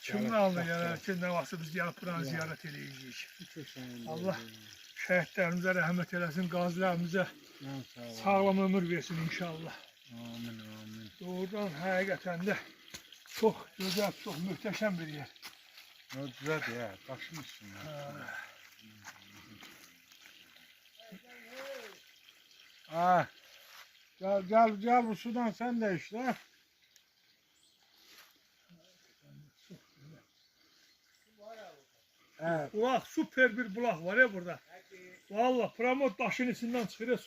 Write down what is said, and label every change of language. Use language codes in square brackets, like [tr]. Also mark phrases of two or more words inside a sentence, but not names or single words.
[az] Kimin ağına gələr ki, nə vaxtsa biz gəlib buranı ziyarət edəcəyik. Allah şəhidlərimizə rəhmət eləsin, qazilərimizə sağlam ömür versin inşallah. Amin, amin. Doğrudan həqiqətən də çox gözəl, çox möhtəşəm bir yer. Möcüzədir ya, daşın üstündə. [tr] Gel bu sudan sen de işte. Evet. [az] Bulaq, süper bir bulaq var ya burada. Vallahi pramod daşın içinden çıxır ya su.